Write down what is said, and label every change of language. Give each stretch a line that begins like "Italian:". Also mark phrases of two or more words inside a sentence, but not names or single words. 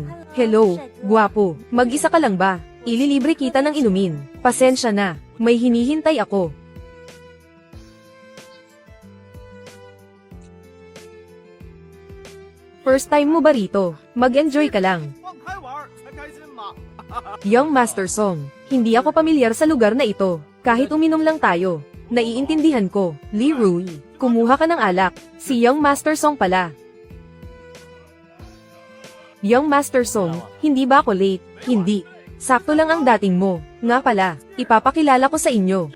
Filipino: Hello, guwapo. Mag-isa ka lang ba? Ililibre kita ng inumin. Pasensya na, may hinihintay ako.
English: First time
Filipino: mo ba rito? Mag-enjoy ka lang.
Chinese: 放开玩才开心嘛！
Filipino: Young Master Song, hindi ako pamilyar sa lugar na ito. Kahit uminom lang tayo. Naiintindihan ko. Li Rui, kumuha ka ng alak. Si Young Master Song pala. Young Master Song, hindi ba ako late? Hindi. Sakto lang ang dating mo. Nga pala, ipapakilala ko sa inyo.